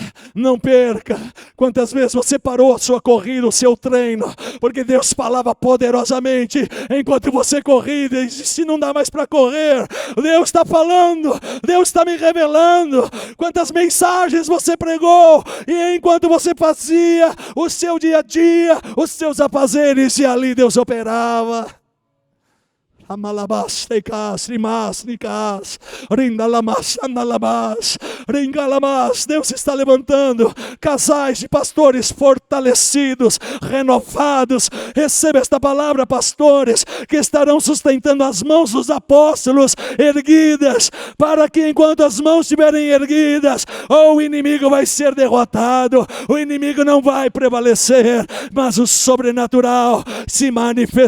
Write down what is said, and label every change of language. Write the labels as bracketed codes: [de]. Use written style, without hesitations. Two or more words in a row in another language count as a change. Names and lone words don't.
[pt] Quantas vezes você parou a sua corrida, o seu treino, porque Deus falava poderosamente enquanto você corria e disse, não dá mais para correr, Deus está falando, Deus está me revelando. Quantas mensagens você pregou, e enquanto você fazia o seu dia a dia, os seus afazeres, e ali Deus operava. Amalabas, tecas, rimas, nicas, rindalamas, andalabas, ringalamas. Deus está levantando casais de pastores fortalecidos, renovados. Receba esta palavra, pastores, que estarão sustentando as mãos dos apóstolos erguidas, para que enquanto as mãos estiverem erguidas, o inimigo vai ser derrotado, o inimigo não vai prevalecer, mas o sobrenatural se manifestará.